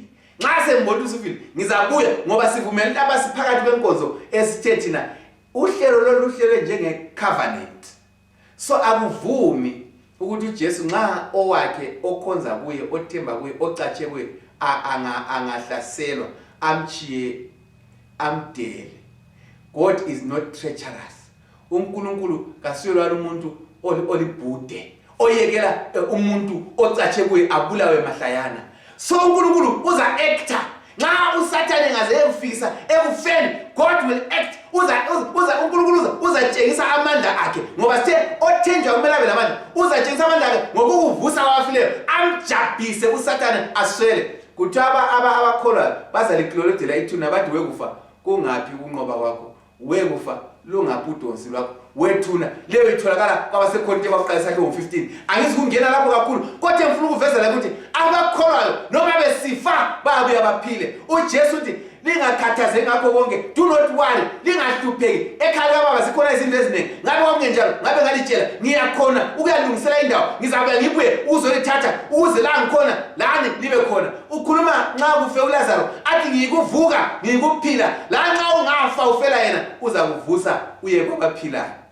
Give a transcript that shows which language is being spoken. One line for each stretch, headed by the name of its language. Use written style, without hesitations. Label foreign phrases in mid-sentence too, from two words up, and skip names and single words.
North Ndebele: Nxa sembona usufile ngizabuya ngoba sivumela ukuthi abasiphakathi kwenkonzo esithe thina uhlelo loluhlelo njenge-covenant. So akuvumi ukuthi uJesu nxa owakhe okhonza kuye, othemba kuye, ocatshe kuye angahlaselwa, amchiye, amdele.
English: God is not treacherous.
North Ndebele: uNkulunkulu kasiyelwa umuntu olibhude oyekela umuntu ocatshe kuye abulawe mahlayana. So uNkulunkulu uza actor nxa uSathane engaze efisa ekufeni,
English: God will act.
North Ndebele: uNkulunkulu uzatshengisa amandla akhe ngoba sithe othenjwa kumele abe lamandla. Uzatshengisa amandla akhe ngokukuvusa kwabafileyo, amjabhise uSathane aswele. Kuthiwa abakholwayo bazaliklolodela ithuna bathi wekufa kungaphi ukunqoba kwakho, wekufa lungaphi udonsi lwakho, wethuna leyo itholakala kwabaseKorinte baqalisa ke 15. Angizikungena lapho kakhulu kodwa ngifuna ukuveza la ukuthi abakholwayo noma besifa babuya baphile. uJesu uthi lingakhathazeki ngakho konke,
English: do not worry,
North Ndebele: lingahlupheki. Ekhaya kababa zikhona izinto eziningi, ngabe kwakungenjalo ngabe ngalitshela ngiyakhona ukuyalungisela indawo, ngizabuya ngibuye uzolithatha ukuze la ngikhona lani libe khona. Ukhuluma nxa kufe uLazaro athi ngikuvuka ngikuphila, la nxa ungafa ufela yena uzakuvusa uye kwabaphilayo.